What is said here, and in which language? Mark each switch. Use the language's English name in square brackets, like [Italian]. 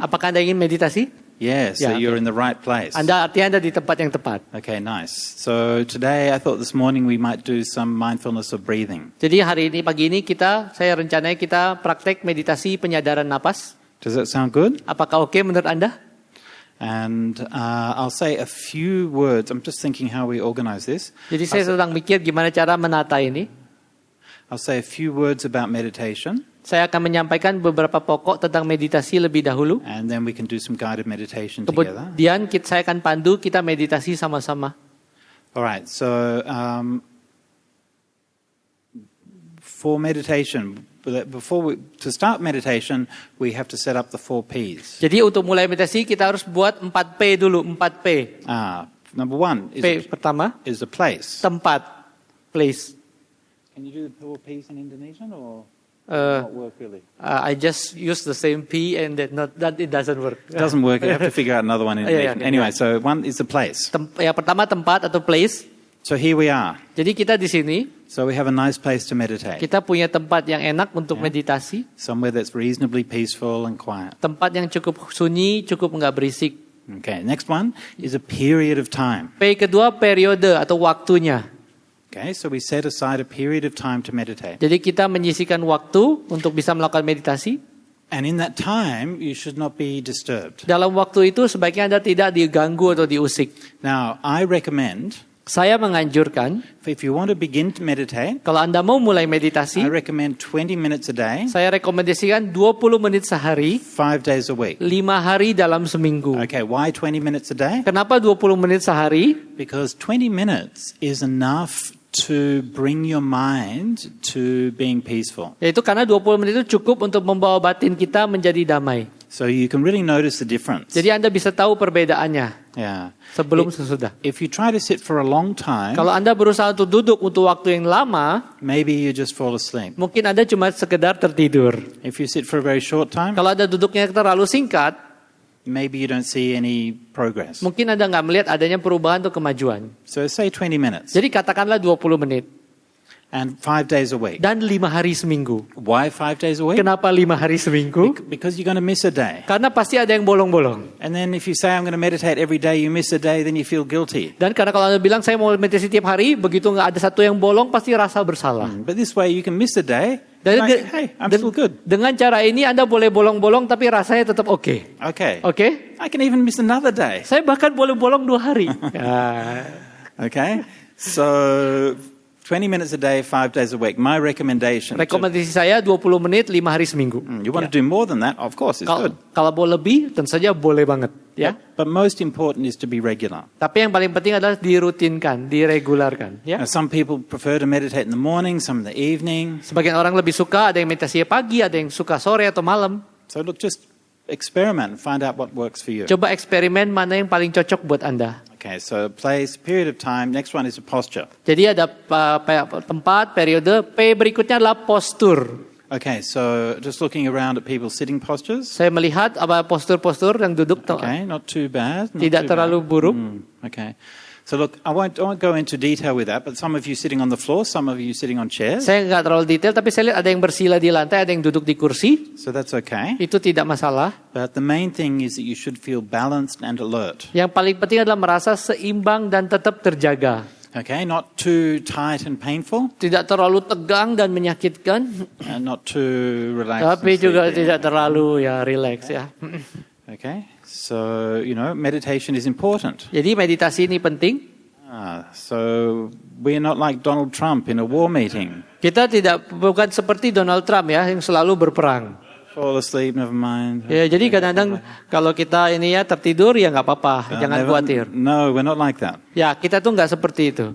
[Indonesian] Apakah Anda ingin meditasi? [English] Yes, so Yeah, you're okay. in the right place. [Indonesian] Artinya Anda di tempat yang tepat. [English] Okay, nice. So today I thought this morning we might do some mindfulness of breathing. [Indonesian] Jadi pagi ini saya rencananya kita praktek meditasi penyadaran napas. [English] Does that sound good? [Indonesian] Apakah oke menurut Anda? [English] And I'll say a few words. I'm just thinking how we organize this. [Indonesian] Jadi saya sedang mikir gimana cara menata ini. [English] I'll say a few words about meditation. [Indonesian] Saya akan menyampaikan beberapa pokok tentang meditasi lebih dahulu. [English] And then we can do some guided meditation together. [Indonesian] Kemudian saya akan pandu kita meditasi sama-sama. [English] All right. So for meditation, to start meditation, we have to set up the 4 Ps. [Indonesian] Jadi untuk mulai meditasi kita harus buat 4P dulu, 4P. [English] Number 1 [Indonesian] P pertama, [English] is a place. [Indonesian] tempat, place. [English] Can you do the 4 Ps in Indonesian or not work really? I just use the same P and that it doesn't work. It doesn't work. You have to figure out another one in Indonesian. Okay, Anyway, so one is the place. [Indonesian] Yang pertama tempat atau place. [English] So here we are. [Indonesian] Jadi kita di sini, [English] So we have a nice place to meditate. [Indonesian] kita punya tempat yang enak untuk meditasi. [English] Somewhere that's reasonably peaceful and quiet. [Indonesian] Tempat yang cukup sunyi, cukup nggak berisik. [English] Okay, next one is a period of time. [Indonesian] P kedua periode atau waktunya. [English] Okay, so we set aside a period of time to meditate. [Indonesian] Jadi kita menyisihkan waktu untuk bisa melakukan meditasi. [English] And in that time, you should not be disturbed. [Indonesian] Dalam waktu itu sebaiknya Anda tidak diganggu atau diusik. [English] Now, I recommend, [Indonesian] Saya menganjurkan, [English] if you want to begin to meditate, [Indonesian] kalau Anda mau mulai meditasi, [English] I recommend 20 minutes a day, [Indonesian] saya rekomendasikan 20 menit sehari, [English] 5 days a week. [Indonesian] 5 hari dalam seminggu. [English] Okay, why 20 minutes a day? [Indonesian] Kenapa 20 menit sehari? [English] Because 20 minutes is enough to bring your mind to being peaceful. [Indonesian] Yaitu karena 20 menit itu cukup untuk membawa batin kita menjadi damai. [English] So you can really notice the difference. [Indonesian] Jadi Anda bisa tahu perbedaannya [English] Yeah. [Indonesian] sebelum sesudah. [English] If you try to sit for a long time, [Indonesian] Kalau Anda berusaha untuk duduk untuk waktu yang lama, [English] maybe you just fall asleep. [Indonesian] mungkin Anda cuma sekedar tertidur. [English] If you sit for a very short time, [Indonesian] Kalau Anda duduknya terlalu singkat, [English] maybe you don't see any progress. [Indonesian] mungkin Anda nggak melihat adanya perubahan atau kemajuan. [English] So say 20 minutes [Indonesian] Jadi katakanlah 20 menit [English] and 5 days a week. [Indonesian] dan 5 hari seminggu. [English] Why 5 days a week? [Indonesian] Kenapa 5 hari seminggu? [English] Because you're going to miss a day. [Indonesian] Karena pasti ada yang bolong-bolong. [English] And then if you say I'm going to meditate every day, you miss a day, then you feel guilty. [Indonesian] Dan karena kalau Anda bilang saya mau meditasi tiap hari, begitu nggak ada satu yang bolong, pasti rasa bersalah. [English] But this way you can miss a day. [Indonesian] Dan [English] Like, hey, I'm still good. [Indonesian] dengan cara ini Anda boleh bolong-bolong, tapi rasanya tetap oke. [English] Okay. [Indonesian] Oke? [English] I can even miss another day. [Indonesian] Saya bahkan boleh bolong 2 hari. Ya. [English] Okay. So 20 minutes a day, 5 days a week. My recommendation. [Indonesian] Rekomendasi saya 20 menit 5 hari seminggu. [English] You want to do more than that? Of course, it's good. [Indonesian] Kalau mau lebih, tentu saja boleh banget, ya. [English] But most important is to be regular. [Indonesian] Tapi yang paling penting adalah dirutinkan, diregularkan, ya. [English] Now, some people prefer to meditate in the morning, some in the evening. [Indonesian] Sebagian orang lebih suka ada yang meditasi pagi, ada yang suka sore atau malam. [English] So look, just experiment and find out what works for you. [Indonesian] Coba eksperimen mana yang paling cocok buat Anda. [English] Okay, so place, period of time. Next one is a posture. [Indonesian] Jadi ada tempat, periode. P berikutnya adalah postur. [English] Okay, so just looking around at people's sitting postures. [Indonesian] Saya melihat apa postur-postur yang duduk [English] Okay, not too bad. Not [Indonesian] tidak [English] too [Indonesian] terlalu [English] bad. [Indonesian] buruk. [English] Okay. So look, I won't go into detail with that, but some of you sitting on the floor, some of you sitting on chairs. [Indonesian] Saya nggak terlalu detail, tapi saya lihat ada yang bersila di lantai, ada yang duduk di kursi. [English] So that's okay. [Indonesian] Itu tidak masalah. [English] But the main thing is that you should feel balanced and alert. [Indonesian] Yang paling penting adalah merasa seimbang dan tetap terjaga. [English] Okay, not too tight and painful, [Indonesian] Tidak terlalu tegang dan menyakitkan, [English] and not too relaxed. [Indonesian] tapi [English] and [Indonesian] juga [English] sleepy. [Indonesian] tidak terlalu ya relax ya. [English] Okay, so meditation is important. [Indonesian] Jadi meditasi ini penting. [English] So we're not like Donald Trump in a war meeting. [Indonesian] Kita bukan seperti Donald Trump ya yang selalu berperang. [English] Fall asleep, never mind. [Indonesian] Ya, jadi kadang-kadang kalau kita ini ya tertidur ya nggak apa-apa, jangan khawatir. [English] No, we're not like that. [Indonesian] Ya kita tuh nggak seperti itu.